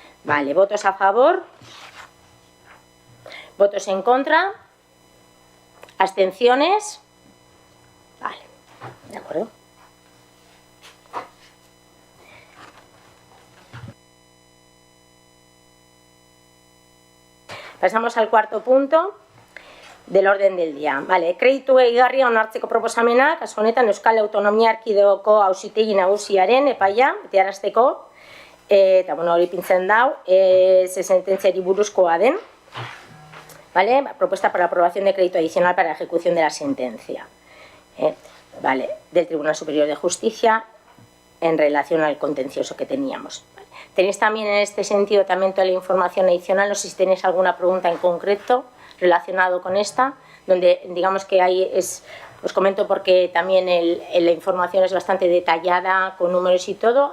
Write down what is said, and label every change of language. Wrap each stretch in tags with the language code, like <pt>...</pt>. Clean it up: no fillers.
<es>Vale, votos a favor, votos en contra, abstenciones. Vale, de acuerdo. Pasamos al cuarto punto del orden del día.</es> <eu>Vale, kreditu gehigarria onartzeko proposamena, kasu honetan Euskal Autonomia Erkidegoko Auzitegi Nagusiaren epaia betearazteko, eta bueno, hori pintzen dau, ze sententziari buruzkoa den.</eu> <es>Vale, propuesta para aprobación de crédito adicional para la ejecución de la sentencia. Vale, del Tribunal Superior de Justicia en relación al contencioso que teníamos. Vale. Tenéis también en este sentido también toda la información adicional, no sé si tenéis alguna pregunta en concreto relacionado con esta, donde digamos que ahí es, os comento porque también la información es bastante detallada, con números y todo.</es>